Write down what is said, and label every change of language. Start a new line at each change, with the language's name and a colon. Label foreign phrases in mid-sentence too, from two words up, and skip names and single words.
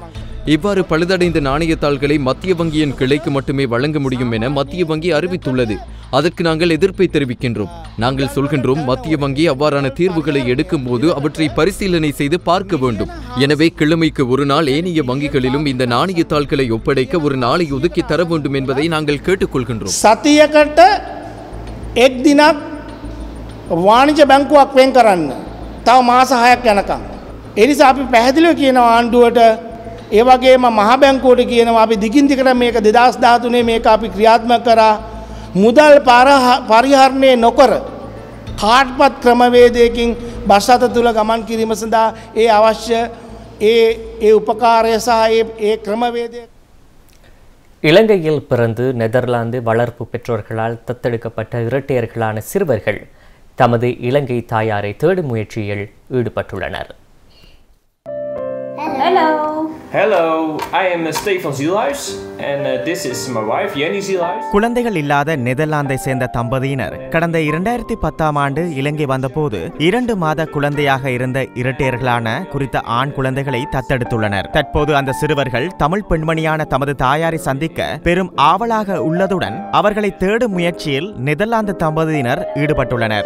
Tamil: இவ்வாறு பழுதடைந்த நாணயத்தாள்களை மத்திய வங்கியின் கிளைக்கு மட்டுமே வழங்க முடியும் என மத்திய வங்கி அறிவித்துள்ளது. அதற்கு நாங்கள் எதிர்ப்பை தெரிவிக்கின்றோம். நாங்கள் சொல்கின்றோம், மத்திய வங்கி அவ்வாறான தீர்வுகளை எடுக்கும் போது அவற்றை பரிசீலனை செய்து பார்க்க வேண்டும். எனவே கிழமைக்கு ஒரு நாள் ஏனைய வங்கிகளிலும் இந்த நாணயத்தாள்களை ஒப்படைக்க ஒரு நாளை ஒதுக்கி தர வேண்டும் என்பதை நாங்கள் கேட்டுக்கொள்கின்றோம்.
Sinhala: සතියකට එක් දිනක් වාණිජ බැංකුවක් වෙන් කරන්න. තව මාස 6ක් යනකම්. ඒ නිසා අපි පැහැදිලිව කියනවා ආණ්ඩුවට, ඒ වගේම මහා බැංකුවට කියනවා අපි දිගින් දිගට මේක 2013 මේක අපි ක්‍රියාත්මක කරා. මුදල් පරිහරණය නොකර කාඩ්පත් ක්‍රමවේදයකින් බස් රථ තුල ගමන් කිරීම සඳහා ඒ අවශ්‍ය ඒ උපකාරය සහ ඒ ක්‍රමවේදය.
Tamil: இலங்கையில் பிறந்து நெதர்லாந்து வளர்ப்பு பெற்றோர்களால் தத்தெடுக்கப்பட்ட இரட்டையர்களான சிறுவர்கள் தமது இலங்கை தாயாரை தேடும் முயற்சியில் ஈடுபட்டுள்ளனர்.
English: Hello, I am Stefan Zielhuis and this is my wife Jenny Zielhuis.
Tamil: குழந்தைகள் இல்லாத நெதர்லாந்தை சேர்ந்த தம்பதியினர் கடந்த 2010ஆம் ஆண்டு இலங்கை வந்தபோது 2 மாத குழந்தையாக இருந்த இரட்டையர்களான குறித்த ஆண் குழந்தைகளை தத்தெடுத்துள்ளனர். தற்போது அந்த சிறுவர்கள் தமிழ் பெண்மணியான தமது தாயாரை சந்திக்க பெரும் ஆவலாக உள்ளதுடன் அவர்களை தேடும் முயற்சியில் நெதர்லாந்து தம்பதியினர் ஈடுபட்டுள்ளனர்.